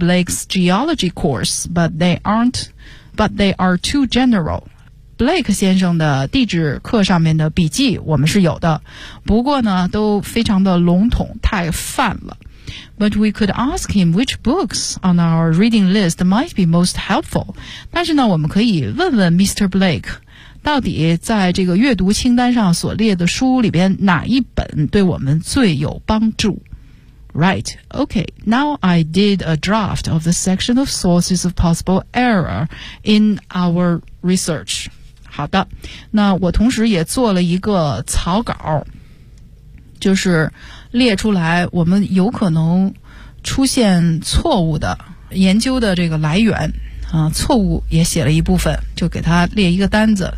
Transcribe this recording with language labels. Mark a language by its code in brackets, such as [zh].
[en] Blake's geology course, but they are too general. [zh] Blake 先生的地质课上面的笔记我们是有的，不过呢都非常的笼统，太泛了。 [en] But we could ask him which books on our reading list might be most helpful. [zh] 但是呢我们可以问问 Mr. Blake 到底在这个阅读清单上所列的书里边哪一本对我们最有帮助。 [en] Right, okay, now I did a draft of the section of sources of possible error in our research. [zh] 好的，那我同时也做了一个草稿，就是列出来我们有可能出现错误的研究的这个来源啊，错误也写了一部分，就给它列一个单子。